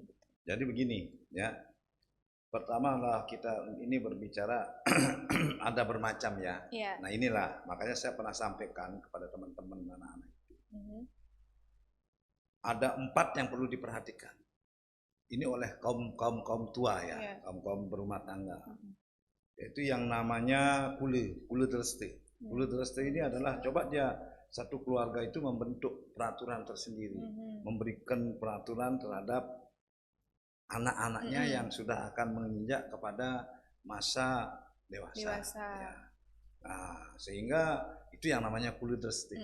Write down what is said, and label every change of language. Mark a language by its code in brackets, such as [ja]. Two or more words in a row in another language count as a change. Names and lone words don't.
[id] Jadi begini ya, pertama lah kita ini berbicara ada bermacam ya. Nah inilah makanya saya pernah sampaikan kepada teman-teman anak-anak itu. Ada 4 yang perlu diperhatikan. Ini oleh kaum tua ya, kaum berumah tangga. Yaitu yang namanya kule dreste. Kule dreste ini adalah coba dia satu keluarga itu membentuk peraturan tersendiri, memberikan peraturan terhadap anak-anaknya yang sudah akan menginjak kepada masa dewasa. Ya. Nah, sehingga itu yang namanya kule dreste.